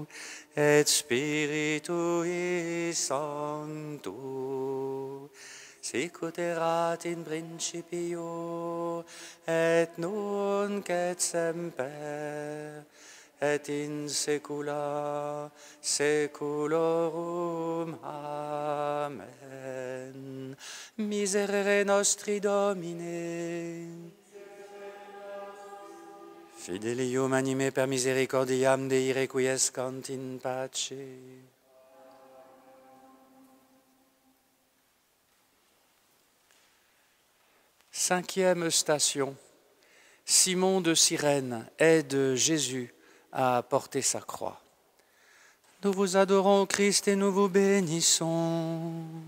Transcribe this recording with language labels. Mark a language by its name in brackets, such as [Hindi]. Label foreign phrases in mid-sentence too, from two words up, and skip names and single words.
[Latin] et Spiritui Sancto, sicut erat in principio, et nunc et semper, et in saecula saeculorum. Amen. Miserere nostri Domine. Fidelium anime per misericordiam Dei requiescant in pace. [French] Cinquième station. Simon de Cyrène aide Jésus à porter sa croix. Nous vous adorons, Christ, et nous vous bénissons.